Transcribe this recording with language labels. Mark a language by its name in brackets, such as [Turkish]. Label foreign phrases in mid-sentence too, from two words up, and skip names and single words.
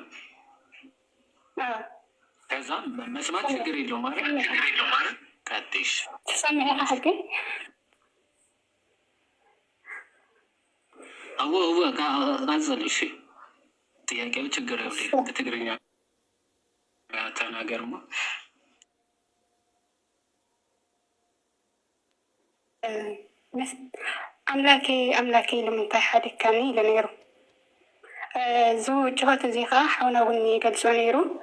[Amharic] አዎ ከዛ መስማት ችግር የለውም ማለት ቀጥሽ ትሰሚያለሽ ግን አዎ ካዘልሽ ጥያቄው ችግር የለውም። ትግርኛ ተናገርማ። [Tigrinya] ኣምላኬ ንምንታይ ሓዲግካኒ ኢሉ ነይሩ። እዚ ጭሆት እዚ ከዓ ሓውና እውን ይገልፆ ነይሩ።